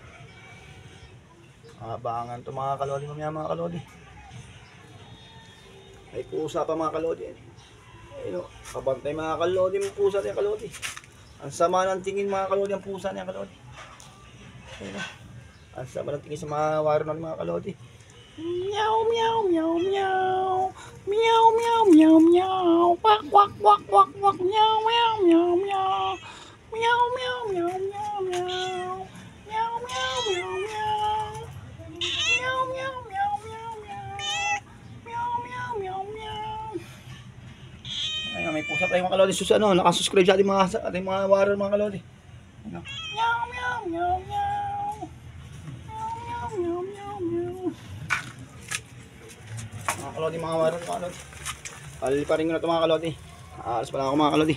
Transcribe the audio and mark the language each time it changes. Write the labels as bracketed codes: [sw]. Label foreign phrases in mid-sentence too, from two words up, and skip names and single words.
[tl] Abangan ito mga kalodi mamaya mga kalodi. May pusa pa mga kalodi. Ayun, kabantay mga kalodi, may pusa niya kalodi. Ang sama ng tingin mga kalodi ang pusa niya kalodi. Ayun, ang sama ng tingin sa mga waro ng mga kalodi. Meow meow meow meow. Meow meow meow meow. Wak wak wak wak wak meow meow meow meow. Meow meow meow meow meow. Meow meow meow meow. Meow meow meow meow meow. Meow meow meow meow. Ayun, may pusa tayong mga kalodi sus nakasubscribe sa ating mga warrior mga kalodi. Meow meow meow meow. Meow meow meow meow. Mga kalodi, mga warrior mga kalodi. Paliparin ko na ito mga kalodi. Alas pala ako mga kalodi.